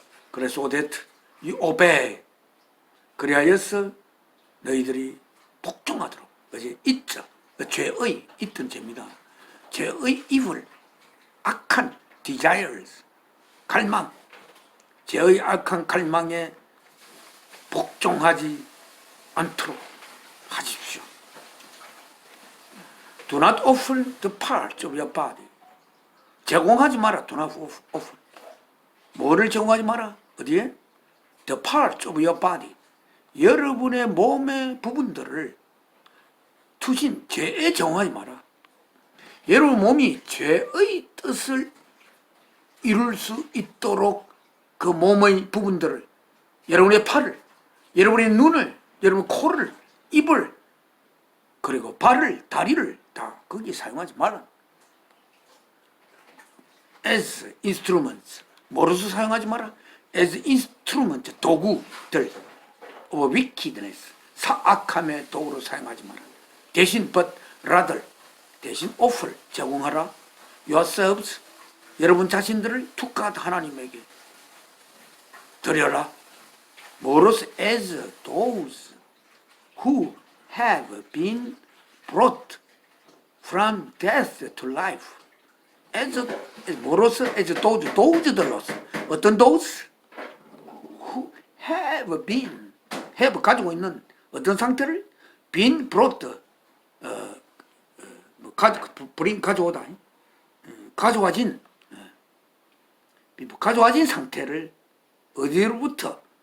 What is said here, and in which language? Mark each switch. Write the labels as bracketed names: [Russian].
[Korean] 그래서 [English] so that you obey, [Korean] 그리하여서 너희들이 복종하도록. 그것이 있죠. 죄의 있던 죄입니다. 죄의 [English] evil, [Korean] 악한 [English] desires, [Korean] 갈망, 죄의 악한 갈망에 복종하지 않도록 하십시오. [English] Do not offer the parts of your body. [Korean] 제공하지 마라. [English] Do not offer. [Korean] 뭐를 제공하지 마라? 어디에? [English] The parts of your body. [Korean] 여러분의 몸의 부분들을 투신, 죄에 제공하지 마라. 여러분 몸이 죄의 뜻을 이룰 수 있도록 그 몸의 부분들을, 여러분의 팔을, 여러분의 눈을, 여러분의 코를, 입을, 그리고 발을, 다리를 다 거기에 사용하지 마라. [English] As instruments, [Korean] 뭐로서 사용하지 마라? As instruments, 도구들 [English] of wickedness, [Korean] 악함의 도구로 사용하지 마라. 대신 [English] but rather, [Korean] 대신 [English] offer, [Korean] 제공하라. [English] yourselves, [Korean] 여러분 자신들을 [English] to God, [Korean] 하나님에게 드려라. 뭐로서? [English] as those who have been brought from death to life. [Korean] as 뭐로서? as those들로서. 어떤 those? [English] who have been, have [Korean] 가지고 있는 어떤 상태를 [English] been brought, bring [Korean] 가져오다, 가져와진 상태를 어디로부터?